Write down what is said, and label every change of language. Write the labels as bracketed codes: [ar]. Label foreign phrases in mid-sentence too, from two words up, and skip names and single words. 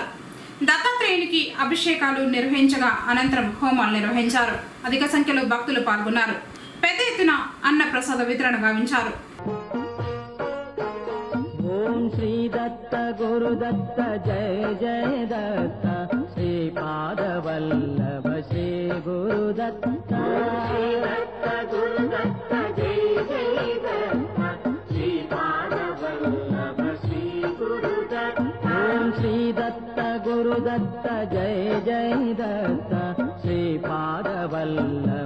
[te] దత్తాత్రేయునికి అభిషేకాలు నిర్వహించగా అనంతరం హోమాలు నిర్వహించారు. అధిక సంఖ్యలో భక్తులు పాల్గొన్నారు. పెద్ద ఎత్తున అన్న ప్రసాద వితరణ గావించారు. [sa] ఓం శ్రీ దత్త గురు దత్త జయ జయ దత్త శ్రీ श्रीपादवल्लभ श्री गुरुदत्त गुरुदत्त जय जय दत्त श्रीपादवल्लभ श्री गुरुदत्त ओम श्री दत्त गुरुदत्त जय जय दत्त श्रीपादवल्लभ